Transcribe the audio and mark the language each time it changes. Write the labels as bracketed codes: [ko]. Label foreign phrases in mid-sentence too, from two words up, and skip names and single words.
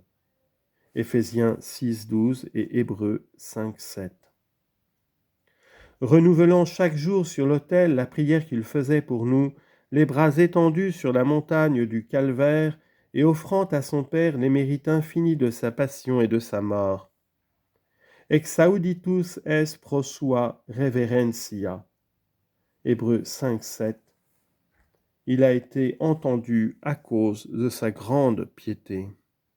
[fr] Éphésiens 6,12 et Hébreux 5,7. Renouvelant chaque jour sur l'autel la prière qu'il faisait pour nous, les bras étendus sur la montagne du Calvaire, et offrant à son Père les mérites infinis de sa passion et de sa mort. [la] Exauditus es pro sua reverentia. [fr] Hébreux 5,7. Il a été entendu à cause de sa grande piété.